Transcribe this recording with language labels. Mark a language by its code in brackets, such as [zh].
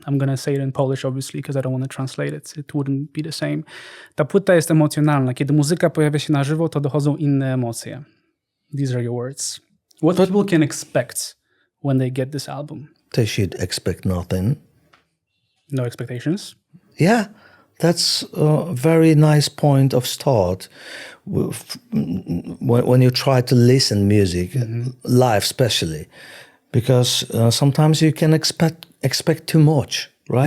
[en] I'm going to say it in Polish, obviously, because I don't want to translate it. It wouldn't be the same. [pl] Ta płyta jest emocjonalna. Kiedy muzyka pojawia się na żywo, to dochodzą inne emocje. [en] These are your words. What people can expect when they get this album? They should expect nothing. No expectations? Yeah, that's a very nice point of start. When you try to listen music, live especially, because sometimes you can expect too much, right?